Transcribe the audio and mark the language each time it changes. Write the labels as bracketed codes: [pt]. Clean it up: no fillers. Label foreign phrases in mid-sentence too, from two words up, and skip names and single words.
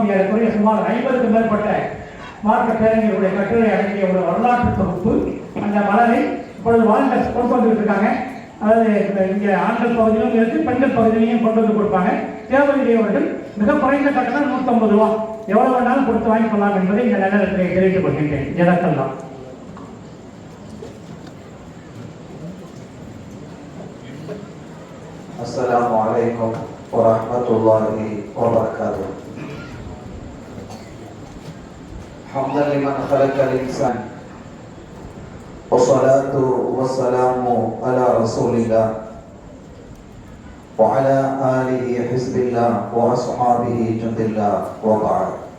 [ta] ஏறக்குறைய சுமார் 50க்கும் மேற்பட்ட மார்க்க பேரங்களுடைய கட்டுரை அடங்கிய ஒரு வரலாற்று தொகுப்பு. அந்த மலரை இப்பொழுது வாலண்டியர்ஸ் கொண்டு வந்துட்டு இருக்காங்க. அதாவது இங்கே ஆண்கள் பகுதியிலும் இருக்கு, பெண்கள் பகுதியிலையும் கொண்டு வந்து கொடுப்பாங்க. தேவையுடையவர்கள் மிக குறைந்த கட்டணம் 150 ரூபா, எவ்வளவு வேணாலும் கொடுத்து வாங்கிக்கொள்ளலாம் என்பதை இந்த நேரத்தில் தெரிவித்துக் கொள்கின்றேன். ஜஸாக்கல்லாஹ். [ar] السلام عليكم ورحمة الله وبركاته. حمدا لمن خلق الإنسان والصلاة والسلام على رسول الله وعلى آله حزب الله وأصحابه جند الله وبعد.